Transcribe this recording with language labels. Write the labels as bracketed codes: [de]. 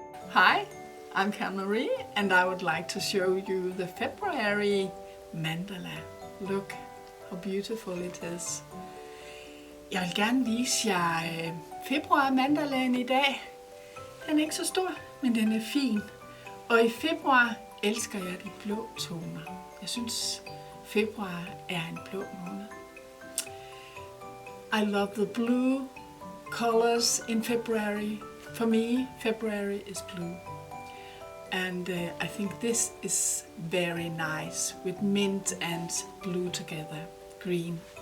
[en] Hi, I'm Karenmarie and I would like to show you the February mandala. Look how beautiful it is. [da] Jeg vil gerne vise jer februar mandalaen i dag. Den er ikke så stor, men den er fin. Og i februar elsker jeg de blå toner. Jeg synes februar er en blå måned. [en] I love the blue colors in February. For me, February is blue. And I think this is very nice with mint and blue together, green.